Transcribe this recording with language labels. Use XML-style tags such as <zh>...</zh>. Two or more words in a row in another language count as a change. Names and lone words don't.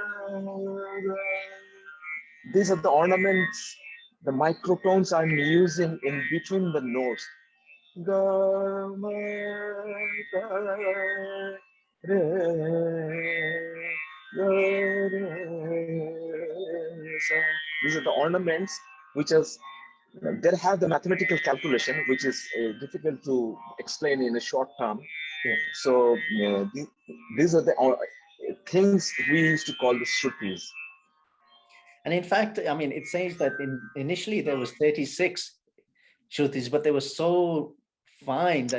<en>These are the ornaments, the microtones I'm using in between the notes. Ga, ma, ga, re, ga, re, sa. These are the ornaments which is they have the mathematical calculation which is difficult to explain in a short term. Yeah. So these are the things we used to call the shrutis. And in fact, I mean, it says that initially there was 36 shrutis, but they were so fine that,</en>